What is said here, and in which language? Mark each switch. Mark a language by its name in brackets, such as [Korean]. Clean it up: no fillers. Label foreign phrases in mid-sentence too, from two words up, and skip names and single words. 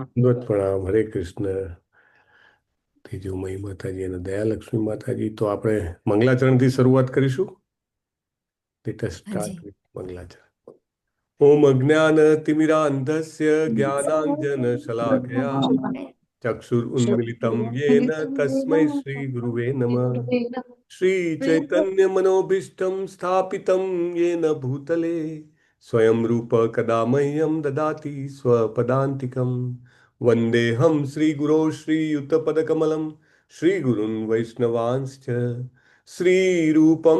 [Gujarati] દંડવત પ્રણામ. હરે કૃષ્ણ. તેજોમયી માતાજી અને દયાલક્ષ્મી માતાજી. તો આપણે મંગલાચરણથી શરૂઆત કરીશું. [English] let us start with [Gujarati] મંગલાચરણ. [Sanskrit] ઓમ અજ્ઞાનતિમિરાન્ધસ્ય જ્ઞાનાંજન શલાકયા ચક્ષુરુન્મિલિतं येन तस्मै श्रीगुरुवे नमः. श्रीचैतन्यमनोभीष्टं स्थापितं येन भूतले स्वयं रूप कदा मह्यं ददाति स्वपदान्तिकं वन्देऽहं श्रीगुरो श्रीयुतपदकमलं श्रीगुरुन् वैष्णवांश्च श्रीरूपं